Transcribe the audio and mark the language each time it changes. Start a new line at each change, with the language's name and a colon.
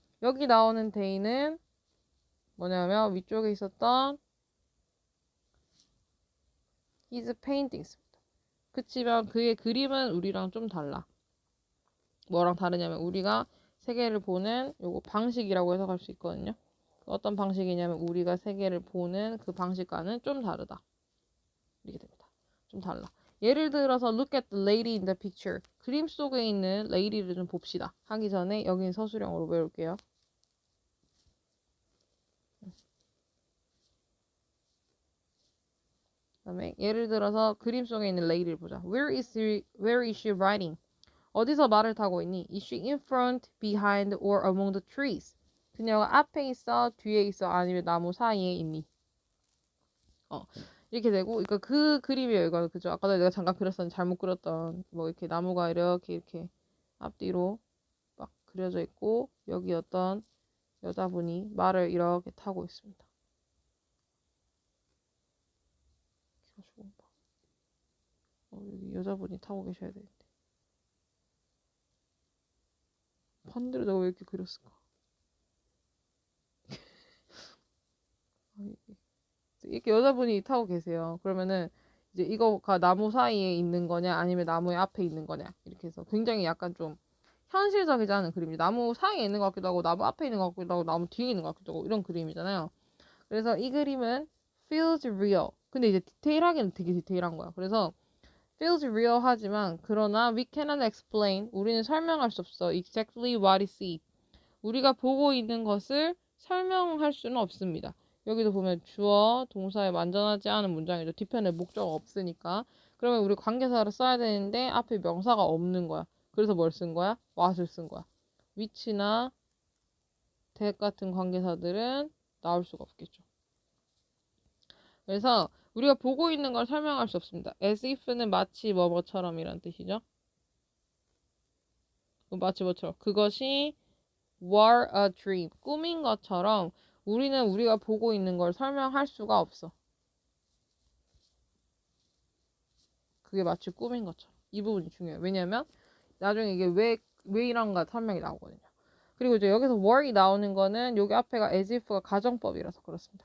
Korean: 여기 나오는 데이는 뭐냐면 위쪽에 있었던
English: his paintings입니다.
Korean: 그치만 그의 그림은 우리랑 좀 달라. 뭐랑 다르냐면 우리가 세계를 보는 요거 방식이라고 해석할 수 있거든요. 어떤 방식이냐면 우리가 세계를 보는 그 방식과는 좀 다르다. 이렇게 됩니다. 좀 달라. 예를 들어서
English: look at the lady in the picture.
Korean: 그림 속에 있는 lady를 좀 봅시다. 하기 전에 여긴 서술형으로 외울게요. 그다음에 예를 들어서 그림 속에 있는 lady를 보자.
English: Where is she riding?
Korean: 어디서 말을 타고 있니?
English: Is she in front, behind, or among the trees?
Korean: 그녀가 앞에 있어, 뒤에 있어, 아니면 나무 사이에 있니? 이렇게 되고, 그러니까 그 그림이에요. 이거 그죠? 아까 내가 잠깐 그렸었는데 잘못 그렸던 뭐 이렇게 나무가 이렇게 앞뒤로 막 그려져 있고 여기 어떤 여자분이 말을 이렇게 타고 있습니다. 여기 여자분이 타고 계셔야 되는데 반대로 내가 왜 이렇게 그렸을까? 이렇게 여자분이 타고 계세요. 그러면은 이제 이거가 나무 사이에 있는 거냐 아니면 나무의 앞에 있는 거냐 이렇게 해서 굉장히 약간 좀 현실적이지 않은 그림이죠. 나무 사이에 있는 것 같기도 하고 나무 앞에 있는 것 같기도 하고 나무 뒤에 있는 것 같기도 하고 이런 그림이잖아요. 그래서 이 그림은
English: feels real.
Korean: 근데 이제 디테일하게는 되게 디테일한 거야. 그래서
English: feels real
Korean: 하지만 그러나
English: we cannot explain.
Korean: 우리는 설명할 수 없어.
English: exactly what we see.
Korean: 우리가 보고 있는 것을 설명할 수는 없습니다. 여기도 보면 주어, 동사에 완전하지 않은 문장이죠. 뒤편에 목적어 없으니까. 그러면 우리 관계사를 써야 되는데 앞에 명사가 없는 거야. 그래서 뭘 쓴 거야? what을 쓴 거야. which나 that 같은 관계사들은 나올 수가 없겠죠. 그래서 우리가 보고 있는 걸 설명할 수 없습니다. as if는 마치 뭐뭐처럼이란 뜻이죠. 마치 뭐처럼. 그것이
English: were a dream.
Korean: 꿈인 것처럼 우리는 우리가 보고 있는 걸 설명할 수가 없어. 그게 마치 꿈인 것처럼. 이 부분이 중요해요. 왜냐면 나중에 이게 왜 이런가 설명이 나오거든요. 그리고 이제 여기서 were이 나오는 거는 여기 앞에가 as if가 가정법이라서 그렇습니다.